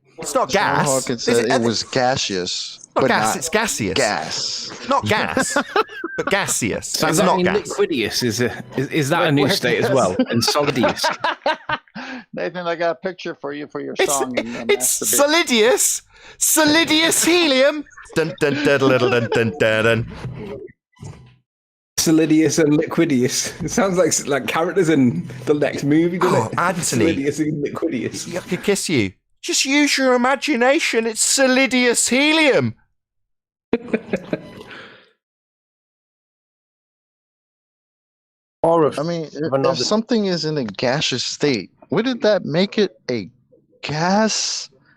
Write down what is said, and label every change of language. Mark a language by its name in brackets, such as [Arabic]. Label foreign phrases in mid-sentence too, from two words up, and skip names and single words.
[English] It's not gas. Hawkins said it was gaseous. Not but gas, not it's gaseous. Gas. Not gas, but gaseous. So it's does that not mean gas. liquidious? Is that a new state as well? And solidious. Nathan, I got a picture for you for your It's, song. it's solidious. Solidious helium. Dun, dun, dun, dun, dun, dun, dun, dun. Solidious and liquidious. It sounds like characters in the next movie, doesn't it? Anthony. Solidious and liquidious. I could kiss you. Just use your imagination. It's solidious helium. Or if something is in a gaseous state, wouldn't that make it a gas?